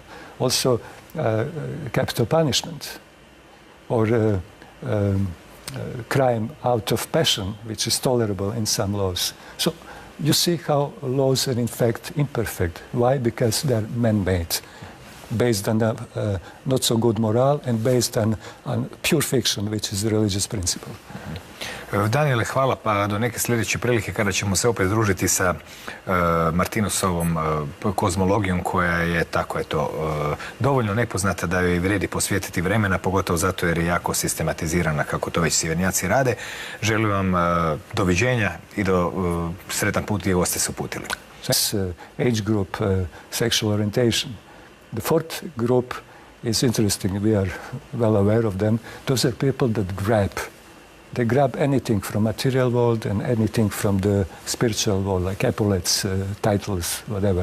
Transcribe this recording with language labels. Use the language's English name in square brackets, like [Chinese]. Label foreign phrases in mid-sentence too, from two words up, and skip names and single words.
[English] Also, capital punishment or crime out of passion, which is tolerable in some laws. So you see how laws are in fact imperfect. Why? Because they're man-made, based on not so good morale and based on pure fiction, which is the religious principle. [Croatian] Daniele, hvala, pa do neke sljedeće prilike kada ćemo se opet družiti sa Martinusovom kozmologijom koja je tako dovoljno nepoznata da joj vredi posvetiti vremena, pogotovo zato jer je jako sistematizirana kako to već sjevernjaci rade. Želim vam doviđenja i do sretan put gdje ste se uputili. [English] Age group, sexual orientation. The fourth group is interesting. We are well aware of them. Those are people that grab. They grab anything from material world and anything from the spiritual world, like epaulets, titles, whatever.